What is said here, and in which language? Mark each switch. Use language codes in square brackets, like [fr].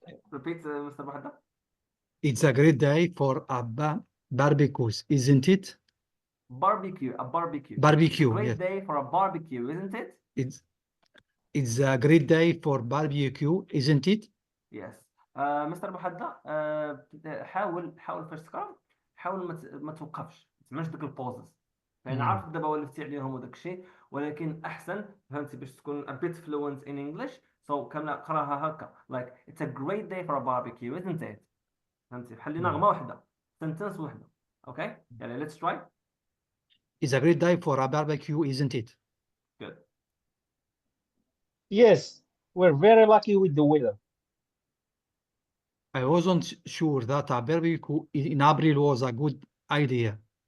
[en] Repeat, Mr. Bahda. It's a great day for a barbecue, isn't it? Barbecue, a barbecue. It's a Barbecue, great yes. day for a barbecue, isn't it? It's it's a great day for barbecue, isn't it? Yes. [ar] مستر محدة حاول فاش تقرا حاول ما توقفش ما تسمعش ديك البوزز فانا عارف دابا ولفتي عليهم وداك الشيء ولكن احسن فهمتي باش تكون [en] a bit fluent in English so [ar] كامله قراها هكا [en] like it's a great day for a barbecue isn't it [ar] فهمتي بحال اللي نغمه واحده sentence واحده اوكي يلا [en] let's try It's a great day for a barbecue, isn't it? good yes. We're very lucky with the weather. I wasn't sure that a barbecue in April was a good idea.